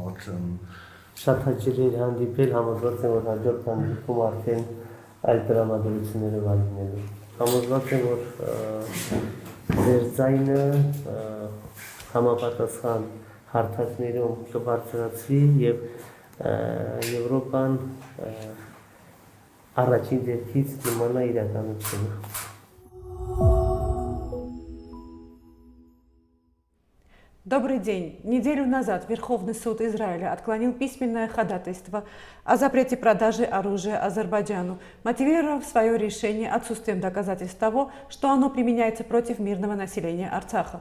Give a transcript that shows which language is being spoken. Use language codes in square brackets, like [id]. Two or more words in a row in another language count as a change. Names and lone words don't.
[hy] Շատ հաճելի էր հանդիպել, համոզված եմ, որ հաջորդ հանդիպում արդեն այլ տրամադրությունները վայելնելու։ Համոզված եմ, որ ձեր ձայնը համապատասխան հարթակներում կբարձրացվի եւ Եվրոպան առաջին դեպքից կիմանա իրականությունը։ [ru] Добрый день. Неделю назад Верховный суд Израиля отклонил письменное ходатайство о запрете продажи оружия Азербайджану, мотивировав свое решение отсутствием доказательств того, что оно применяется против мирного населения Арцаха.